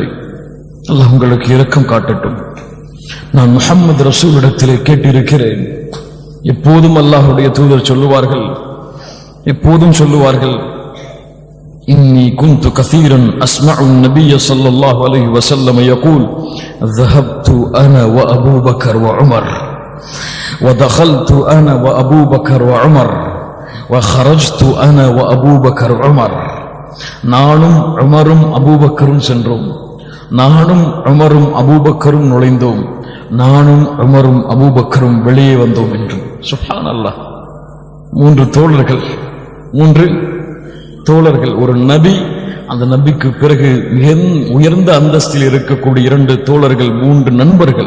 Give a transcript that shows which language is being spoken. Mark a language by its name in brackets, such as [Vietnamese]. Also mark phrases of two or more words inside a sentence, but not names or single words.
[Tamil] அல்லாஹ் உங்களுக்கு இரக்கம் காட்டட்டும். நான் முஹம்மது ரசூலிடத்திலே கேட்டிருக்கிறேன். எப்போதும் அல்லாஹ்வுடைய தூதர் சொல்லுவார்கள், எப்போதும் சொல்லுவார்கள், [Arabic] إني كنت كثيرا أسمع النبي صلى الله عليه وسلم يقول ذهبت انا وابو بكر وعمر ودخلت انا وابو بكر وعمر وخرجت انا وابو بكر وعمر. [Tamil] நானும் உமரும் அபூபக்கரும் சென்றோம், நானும் உமரும் அபூபக்கரும் நுழைந்தோம், நானும் உமரும் அபூபக்கரும் வெளியே வந்தோம் என்று. சுப்ஹானல்லாஹ். மூன்று தோழர்கள், ஒரு நபி, அந்த நபிக்கு பிறகு மிக உயர்ந்த அந்தஸ்தில் இருக்கக்கூடிய 2 தோழர்கள், 3 நண்பர்கள்.